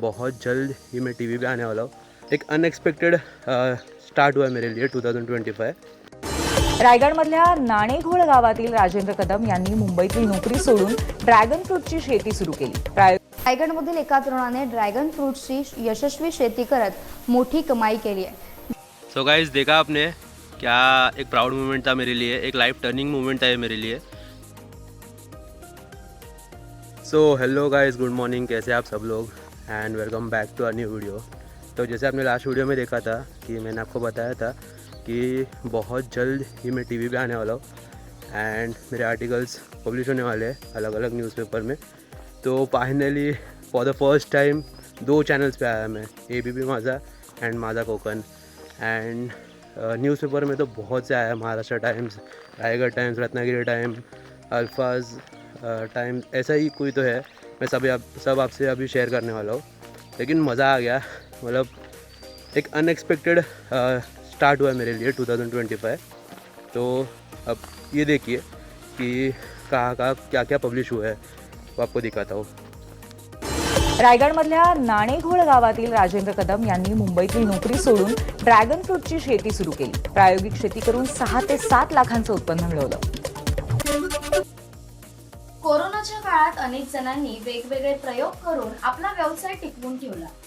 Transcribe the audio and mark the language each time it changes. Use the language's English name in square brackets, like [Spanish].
[Hindi] बहुत जल्द ही मैं टीवी पे आने वाला हूँ। एक अनएक्सपेक्टेड स्टार्ट हुआ है मेरे लिए 2025। [Marathi] रायगडमधल्या नाणेघोळ गावातील राजेंद्र कदम यांनी मुंबईतली नोकरी सोडून ड्रॅगन फ्रूटची शेती सुरू केली। रायगडमधील एका तरुणाने ड्रॅगन फ्रूटची यशस्वी शेती करत मोठी कमाई केली आहे। [Hindi] सो गाइस, देखा आपने क्या एक प्राउड मोमेंट था मेरे लिए, एक लाइफ टर्निंग मोमेंट था ये मेरे लिए। [English] So hello guys, good morning, कैसे आप सब लोग and welcome back to a new video. [Hindi] तो जैसे आपने लास्ट वीडियो में देखा था कि मैंने आपको बताया था कि बहुत जल्द ही मैं टीवी पे आने वाला हूँ एंड मेरे आर्टिकल्स पब्लिश होने वाले हैं अलग अलग न्यूज़पेपर में। तो finally for the first time 2 channels पे आया मैं, ABP माझा एंड माझा कोकण। एंड न्यूज़पेपर में तो बहुत से आया, Maharashtra times, Raigarh times, Ratnagiri time, अल्फाज टाइम्स, ऐसा ही कोई तो है। मैं सब आपसे अभी शेयर करने वाला हूँ। लेकिन मज़ा आ गया, मतलब एक अनएक्सपेक्टेड स्टार्ट हुआ है मेरे लिए 2025। तो अब ये देखिए कि कहाँ क्या क्या पब्लिश हुआ है, वो आपको दिखाता हूँ। [Marathi] रायगडमधल्या नाणेघोळ गावातील राजेंद्र कदम यांनी मुंबईतली नोकरी सोडून ड्रॅगन फ्रूटची शेती सुरू केली। प्रायोगिक शेती करून 6 ते 7 लाखांचं उत्पन्न मिळवलं। कोरोनाच्या काळात अनेक जणांनी वेगवेगळे प्रयोग करून आपला व्यवसाय टिकवून ठेवला।